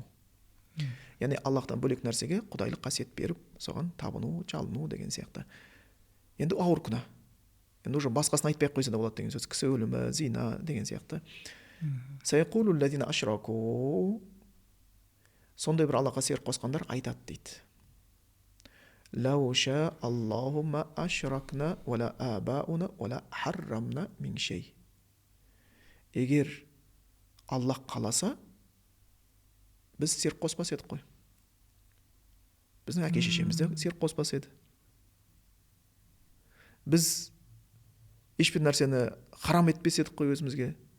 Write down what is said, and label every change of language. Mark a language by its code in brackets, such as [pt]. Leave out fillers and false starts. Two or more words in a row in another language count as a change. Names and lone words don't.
[kk] Яғни Аллахтан бөлек нәрсеге құдайлық қасиет беріп, соған табыну, жалыну деген сияқты. Енді ауыр күнә. Енді уже басқасын айтпай қойса да болады деген сөз. Кісі өлімі, зина деген сияқты. [ar] سيقول الذين أشركوا. [kk] Сондай бір Аллахқа серік қосқандар айтады дейді. [ar] لو شاء الله ما أشركنا ولا آباؤنا ولا حرمنا من شيء. [kk] Егер Аллах қаласа, біз серік қоспас едік қой. Біздің әке шешеміз де серік қоспас еді. Біз ешбір нәрсені харам етпес едік қой өзімізге.